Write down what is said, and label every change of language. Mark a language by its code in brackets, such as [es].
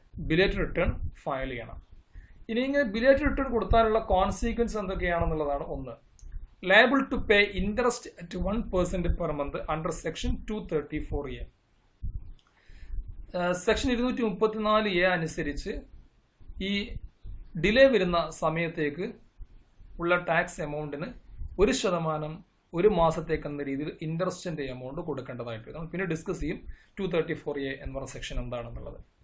[ml] Belated return file ചെയ്യണം. ഇനി ഇങ്ങനെ ബിലേറ്റഡ് റിട്ടേൺ കൊടുത്താലുള്ള കോൺസിക്വൻസ് എന്തൊക്കെയാണെന്നുള്ളതാണ്. ഒന്ന്, [en] liable to pay interest at 1% per month under section 234A. [ml] Section 234A അനുസരിച്ച് ഈ ഡിലേ വരുന്ന സമയത്തേക്ക് ഉള്ള ടാക്സ് എമൗണ്ടിന് 1% ഒരു മാസത്തേക്ക് എന്ന രീതിയിൽ ഇൻട്രസ്റ്റിന്റെ എമൗണ്ട് കൊടുക്കേണ്ടതായിട്ട് വരും. പിന്നെ ഡിസ്കസ് ചെയ്യും 234A എന്ന് പറഞ്ഞ സെക്ഷൻ എന്താണെന്നുള്ളത്.